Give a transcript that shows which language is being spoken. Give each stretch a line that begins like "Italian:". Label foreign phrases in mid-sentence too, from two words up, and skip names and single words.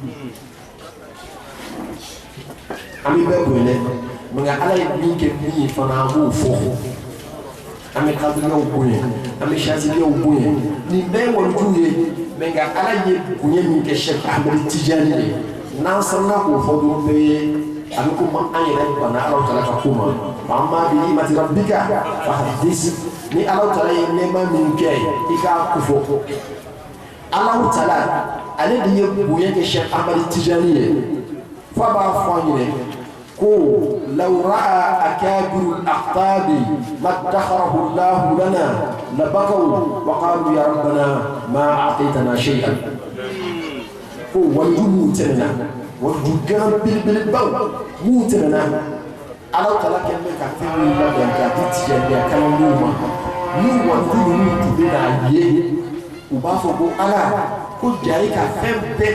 Bambara: an bɛ bɛɛ bonya dɛ nka ala ye min kɛ min ye fana an b'o fɔ an bɛ kadiriyaw bonya an bɛ chaziliyaw bonya nin bɛɛ ye walijuw ye mɛ nka ala ye bonya min kɛ Sheikh Ahmad Tijani ye n'an sɔnna k'o fɔ dɔrɔn bɛɛ a bɛ komi an yɛrɛ banna Alahu Taala ka ko ma
Arabic: وأما بنعمة ربك فحدث
Bambara: ni Alahu Taala ye nɛɛma min kɛ i k'a kofɔ Alahu Taala ale de ye bonya kɛ Sheikh Ahmad Tijani ye fo a b'a fɔ an ɲɛnɛ ko
Arabic: لو رأى أكابر الأقطاب ما ادخره الله لنا لبكوا وقالوا يا ربنا ما أعطيتنا شيئا
Bambara: ko walijuw minnu tɛmɛna walijuw gɛrɛ belebelebaw minnu tɛmɛna Alahu Taala kɛlen bɛ ka fɛn min labɛn k'a di Tijaniya kalandenw ma ni walijuw ninnu tun bɛ n'a ye u b'a fɔ ko Ala ko jaa ye ka fɛn bɛɛ